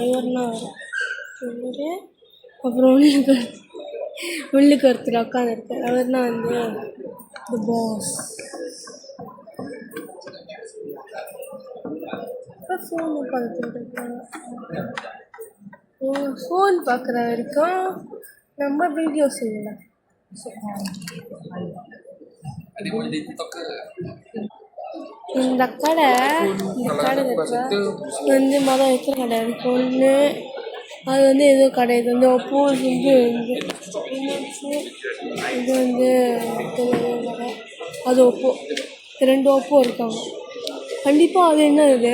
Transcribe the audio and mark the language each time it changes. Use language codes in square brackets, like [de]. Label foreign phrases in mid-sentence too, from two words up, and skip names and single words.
[ta] இவர்னா சொல்லிட்டு அப்புறம் உள்ளுக்கு ஒருத்தர் உட்காந்துருக்கார். அவர் தான் வந்து [en] the boss. [ta] ஃபோன் பார்த்துட்டு இருக்காங்க. ஃபோன் பார்க்குற வரைக்கும் நம்ம வீடியோ செய்யலாம். [ms] Adik boleh jadi TikToker. [ta] இந்த கடை வந்து மொதல் இருக்கிற கடை இருக்கு ஒன்று. அது வந்து ஏதோ கடை. இது வந்து ஒப்போ இது வந்து கடை. அது ஒப்போ. 2 ஒப்போ இருக்காங்க. கண்டிப்பாக அது என்ன இது?